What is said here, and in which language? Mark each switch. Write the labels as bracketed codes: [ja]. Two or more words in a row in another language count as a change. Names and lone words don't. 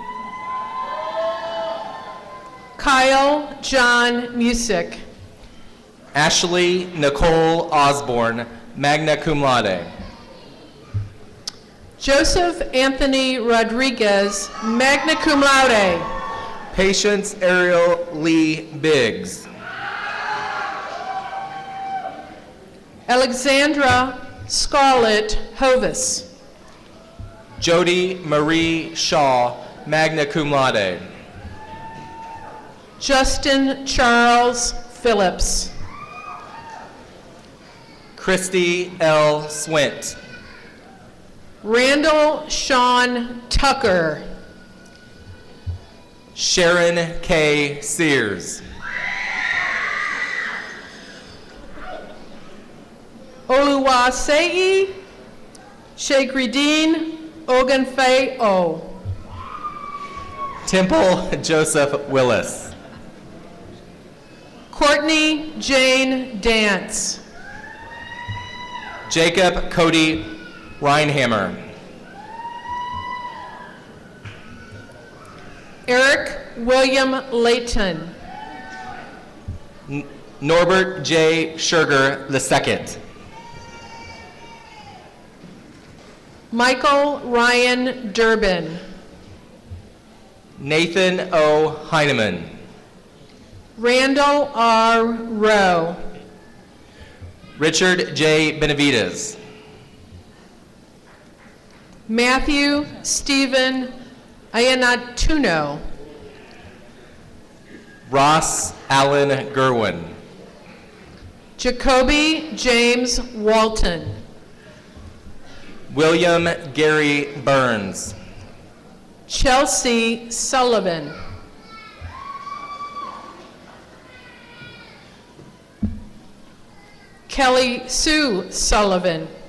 [en] Kyle John Musick. Ashley Nicole Osborne, [la] magna cum laude. [en] Joseph Anthony Rodriguez, [la] magna cum laude. [en] Patience Ariel Lee Biggs. Alexandra Scarlett Hovis. Jody Marie Shaw, [la] magna cum laude. [en] Justin Charles Phillips. Christy L. Swint. Randall Sean Tucker. Sharon K. Sears. Oluwaseyi Shagridin Ogunfe O. Temple Joseph Willis. Courtney Jane Dance. Jacob Cody Reinhammer. Eric William Layton. Norbert J. Sugar II. Michael Ryan Durbin. Nathan O. Heineman. Randall R. Rowe. Richard J. Benavides. Matthew Stephen Ayanatuno. Ross Allen Gerwin. Jacoby James Walton. William Gary Burns. Chelsea Sullivan. Kelly Sue Sullivan.